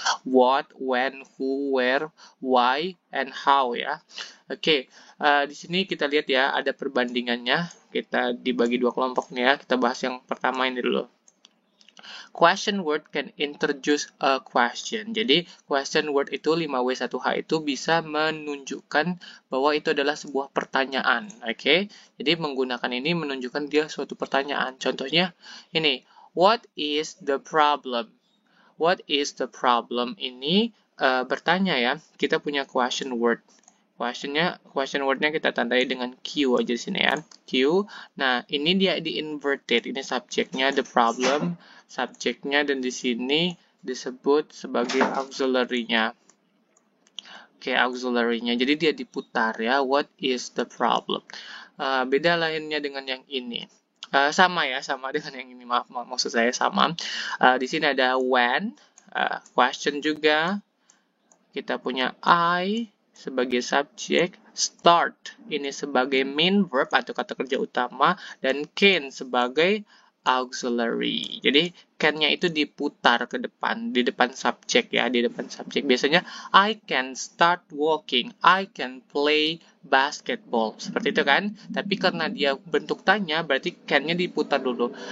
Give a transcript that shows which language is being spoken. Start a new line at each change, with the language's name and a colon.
English: What, when, who, where, why, and how ya.
Indonesian: Oke, di sini kita lihat ya ada perbandingannya. Kita dibagi dua kelompok nih ya. Kita bahas yang pertama ini dulu.
English: Question word can introduce a question.
Indonesian: Jadi, question word itu 5W 1H itu bisa menunjukkan bahwa itu adalah sebuah pertanyaan. Oke? Jadi, menggunakan ini menunjukkan dia suatu pertanyaan. Contohnya ini,
English: what is the problem? What is the problem?
Indonesian: Ini bertanya ya. Kita punya question word. Question wordnya kita tandai dengan Q aja di sini ya. Q. Nah, ini dia di-inverted. Ini subjeknya, the problem, subjeknya, dan di sini disebut sebagai auxiliary-nya. Oke, auxiliary-nya. Jadi dia diputar ya.
English: What is the problem?
Indonesian: Beda lainnya dengan yang ini. Sama ya, sama dengan yang ini. Maaf, maksud saya sama. Di sini ada when, question juga. Kita punya I sebagai subjek, start ini sebagai main verb atau kata kerja utama, dan can sebagai auxiliary. Jadi can-nya itu diputar ke depan, di depan subjek ya, di depan subjek. Biasanya
English: I can start walking, I can play basketball.
Indonesian: Seperti itu kan? Tapi karena dia bentuk tanya, berarti can-nya diputar dulu.